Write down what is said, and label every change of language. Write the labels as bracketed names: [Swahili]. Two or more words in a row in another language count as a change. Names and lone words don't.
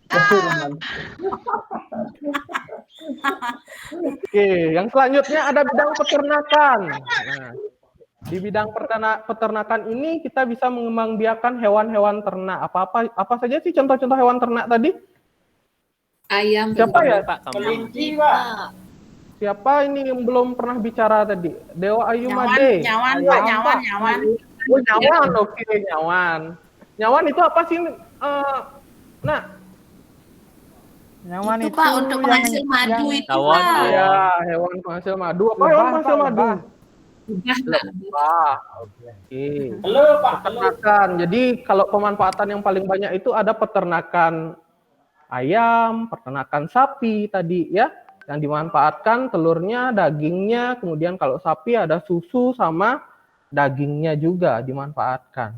[Indonesian] Oke, yang selanjutnya ada bidang peternakan. Nah, di bidang peternakan ini kita bisa mengembangbiakan hewan-hewan ternak. Apa saja sih contoh-contoh hewan ternak tadi? Ayam. Siapa ya? Pak, kambing. Kelinci Pak, Siapa ini yang belum pernah bicara tadi? Dewa Ayu Made. Nyawan, Pak, nyawan. Oh, nyawan, oke, nyawan. Nyawan itu apa sih? Nah, Nyaman Itu, Pak, untuk penghasil madu itu, Tawon, Pak. ya, hewan penghasil madu. Apa Lebah, hewan penghasil Pak, madu? lebah. Lebah. Oke. telur Pak, telur. Peternakan. Jadi kalau pemanfaatan yang paling banyak itu ada peternakan ayam, peternakan sapi tadi ya, yang dimanfaatkan telurnya, dagingnya, kemudian kalau sapi ada susu sama dagingnya juga dimanfaatkan.